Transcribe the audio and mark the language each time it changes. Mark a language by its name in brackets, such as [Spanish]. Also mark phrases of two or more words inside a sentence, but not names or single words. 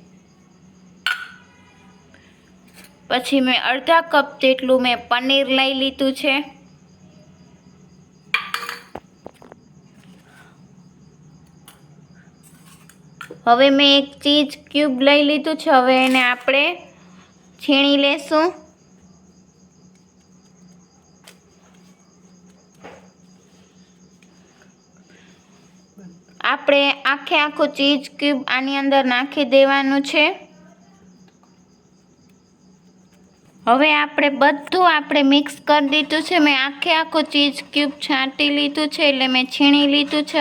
[Gujarati] પછી મેં અર્ધા કપ જેટલું મેં પનીર લઈ લીધું છે। હવે મેં એક [English] cheese cube [Gujarati] લઈ લીધું છે। હવે એને આપણે છીણી લેશું। આપણે આખે આખું [English] cheese cube [Gujarati] આની અંદર નાખી દેવાનું છે। હવે આપણે બધું આપણે મિક્સ કર દીધું છે। મેં આખે આખું [English] cheese cube [Gujarati] છાંટી લીધું છે એટલે મેં છીણી લીધું છે।